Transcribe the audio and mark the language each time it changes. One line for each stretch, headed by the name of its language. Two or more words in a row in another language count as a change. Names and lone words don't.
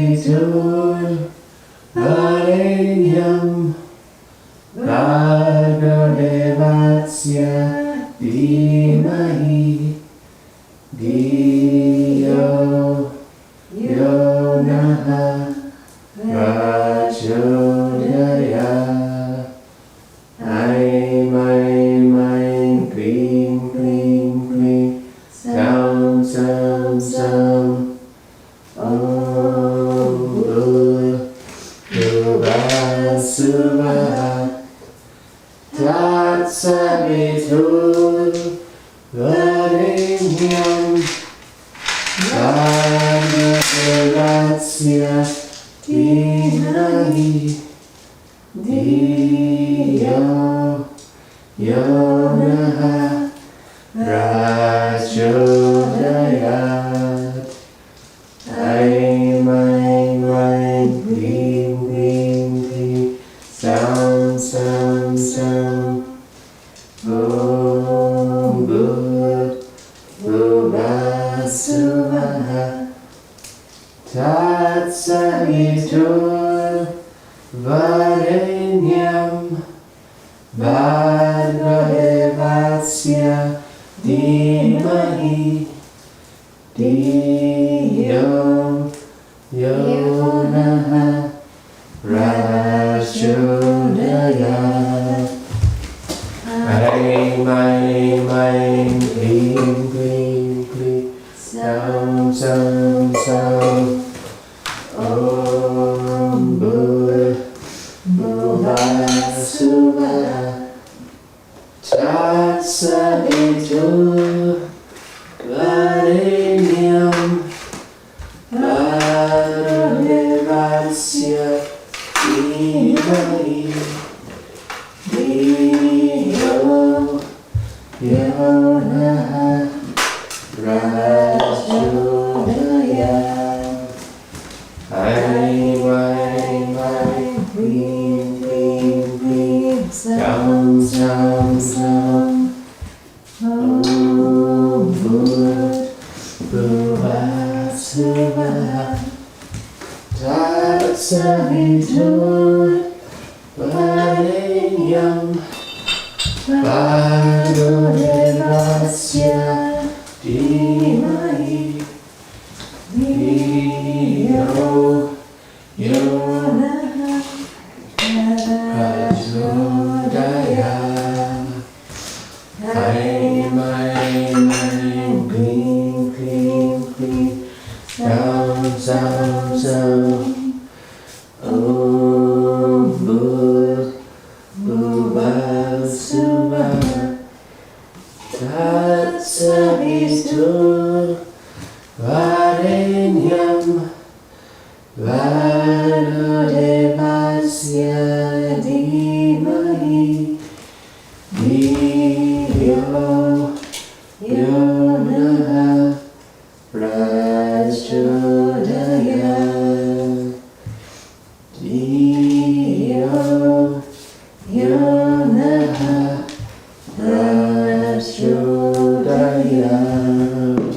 Sanskrit: वरेण्यं भर्गो देवस्य धीमहि धियो योनः प्रचोदय ऐं, ऐं, ऐं, क्रीं, क्रीं, क्रीं सं, सं, सं ओं भुवः सुवः तत्सवितुर् वरेण्यं भर्गो देवस्य धीमहि धियो योनः प्रचोदयात् ऐं, ऐं, ऐं, क्रीं, क्रीं, क्रीं सं, सं, सं ओं भुवः सुवः तत्सवितुर् वरेण्यं भर्गो देवस्य धीमहि धियो योनः प्रचोदयात् ऐं, ऐं, ऐं, क्रीं, क्रीं, क्रीं सं, सं, सं ओं भुवः सुवः तत्सवितुर् वरेण्यं भर्गो देवस्य धीमहि धियो योनः प्रचोदयात् ऐं, ऐं, ऐं, क्रीं, क्रीं, क्रीं सं, सं, सं ओं भुवः सुवः तत्सवितुर् वरेण्यं भर्गो देवस्य धीमहि धियो योनः प्रचोदयात् ऐं, ऐं, ऐं, क्रीं, क्रीं, क्रीं सं, सं, सं ओं भुवः सुवः तत्सवितुर् वरेण्यं भर्गो देवस्य धीमहि धियो योनः प्रचोदयात् धियो योनः प्रचोदयात्